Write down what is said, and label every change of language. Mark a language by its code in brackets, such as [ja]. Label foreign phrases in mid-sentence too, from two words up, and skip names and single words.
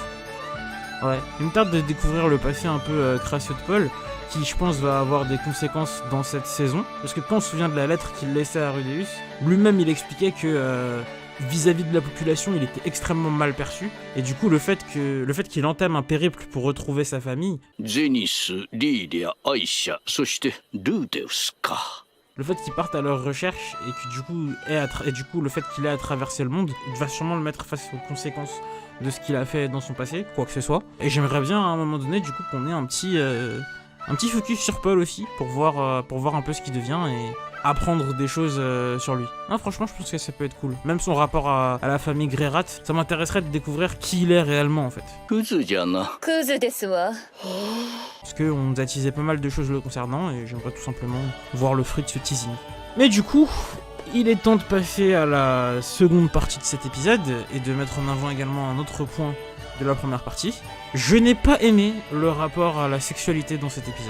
[fr] Ouais, il me tarde de découvrir le passé un peu crasseux de Paul, qui je pense va avoir des conséquences dans cette saison. Parce que quand on se souvient de la lettre qu'il laissait à Rudeus, lui-même il expliquait que vis-à-vis de la population il était extrêmement mal perçu. Et du coup le fait qu'il entame un périple pour retrouver sa famille... [ja] ゼニス、リーディア、アイシャ、そしてルーデウスか。 [fr] Le fait qu'il parte à leur recherche et que du coup le fait qu'il ait à traverser le monde va sûrement le mettre face aux conséquences de ce qu'il a fait dans son passé, quoi que ce soit. Et j'aimerais bien à un moment donné du coup qu'on ait un petit focus sur Paul aussi pour voir un peu ce qu'il devient et apprendre des choses sur lui. Ah, franchement je pense que ça peut être cool. Même son rapport à la famille Greyrat, ça m'intéresserait de découvrir qui il est réellement en fait. [ja] クズじゃな。クズですわ。 [fr] Parce qu'on nous a teasé pas mal de choses le concernant et j'aimerais tout simplement voir le fruit de ce teasing. Mais du coup, il est temps de passer à la seconde partie de cet épisode et de mettre en avant également un autre point de la première partie. Je n'ai pas aimé le rapport à la sexualité dans cet épisode.